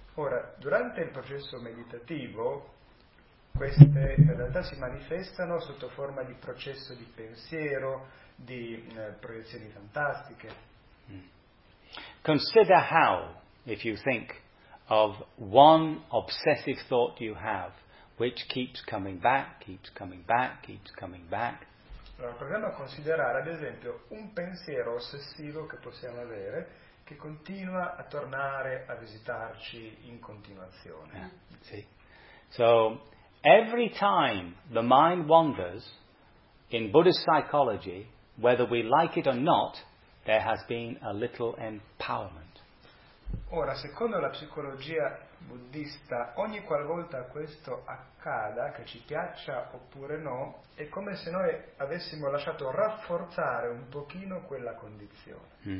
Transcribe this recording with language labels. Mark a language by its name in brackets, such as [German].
[Italian] Ora, durante il processo meditativo, queste realtà si manifestano sotto forma di processo di pensiero, di proiezioni fantastiche. [English] Consider how, if you think, of one obsessive thought you have, which keeps coming back, keeps coming back, keeps coming back. [Italian] Allora, proviamo a considerare, ad esempio, un pensiero ossessivo che possiamo avere, che continua a tornare a visitarci in continuazione. Yeah. Sì. [English] So, every time the mind wanders, in Buddhist psychology, whether we like it or not, there has been a little empowerment. [Italian] Ora, secondo la psicologia buddista, ogni qualvolta questo accada, che ci piaccia oppure no, è come se noi avessimo lasciato rafforzare un pochino quella condizione.